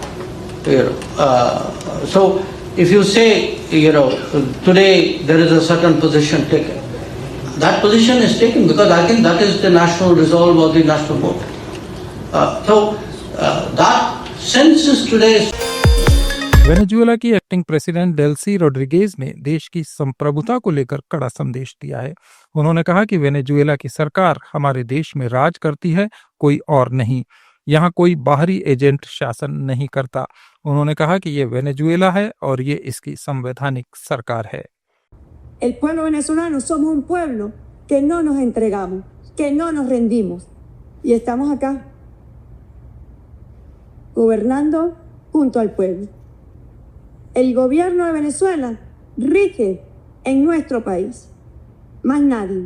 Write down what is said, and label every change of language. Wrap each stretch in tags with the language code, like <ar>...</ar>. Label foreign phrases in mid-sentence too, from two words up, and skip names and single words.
<en>So if you say, today there is a certain position taken, that position is taken because I think that is the national resolve or the national mood. So that sense is today.</en> <hi>वेनेजुएला की</hi> <en>acting president</en> <hi>डेल्सी रोड्रिगेज ने देश की संप्रभुता को लेकर कड़ा संदेश दिया है। उन्होंने कहा कि वेनेजुएला की सरकार हमारे देश में राज करती है, कोई और नहीं। यहाँ कोई बाहरी एजेंट शासन नहीं करता। उन्होंने कहा कि ये वेनेजुएला है और ये इसकी संवैधानिक सरकार है।</hi> <es>El pueblo venezolano somos un pueblo que no nos entregamos, que no nos rendimos y estamos acá gobernando junto al pueblo. El gobierno de Venezuela rige en nuestro país, más nadie.</es>